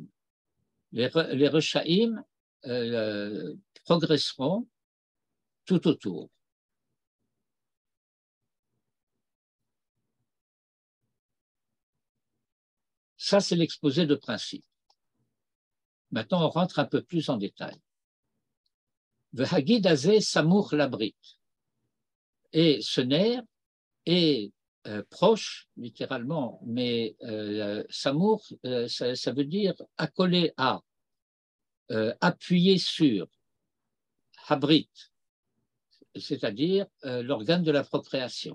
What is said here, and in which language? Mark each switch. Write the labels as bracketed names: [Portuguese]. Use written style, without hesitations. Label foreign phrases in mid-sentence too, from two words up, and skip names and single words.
[French] Les Reshaim progresseront tout autour. Ça, c'est l'exposé de principe. Maintenant, on rentre un peu plus en détail. [Hebrew] והגיד הזה סמוך לברית. [French] Et ce nerf est proche, littéralement, mais samour, ça veut dire accolé à, appuyé sur, habrit, c'est-à-dire l'organe de la procréation.